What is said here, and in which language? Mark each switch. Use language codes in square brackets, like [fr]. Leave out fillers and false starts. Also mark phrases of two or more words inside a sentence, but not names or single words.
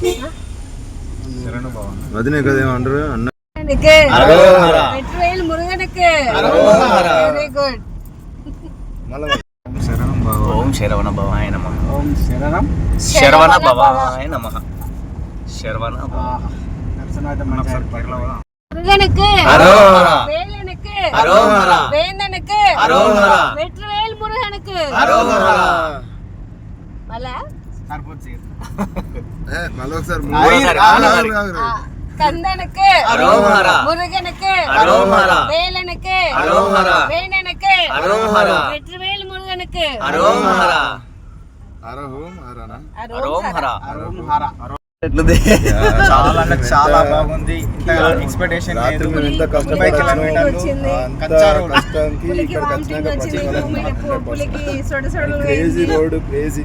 [te] వదినే కదేమో అంటారు అన్న. [sa] ఓం శరవణ భవాయ నమః. ఓం శరవణ భవాయ నమః. శరవణ [ta] முருகனுக்கு அரோகரா, வேலனுக்கு அரோகரா, வேந்தனுக்கு அரோகரா, வெற்றிவேல் முருகனுக்கு அரோகரா. [te] మళ్ళా మళ్ళీ ఒకసారి [ta] కందனுக்கு அரோகரா, முருகனுக்கு அரோகரா, வேலனுக்கு அரோகரா, வேந்தனுக்கு அரோகரா, வெற்றிவேல் முருகனுக்கு அரோகரா. అరహోం అరనా అరోహరా. [te] చాలా అంటే చాలా బాగుంది. ఎక్స్పెక్టేషన్ లేదు. ఎంత 90 కిలోమీటర్లు కచ్చా రోడ్. కష్టానికి ఇక్కడికి వచ్చినాక [en] crazy road, crazy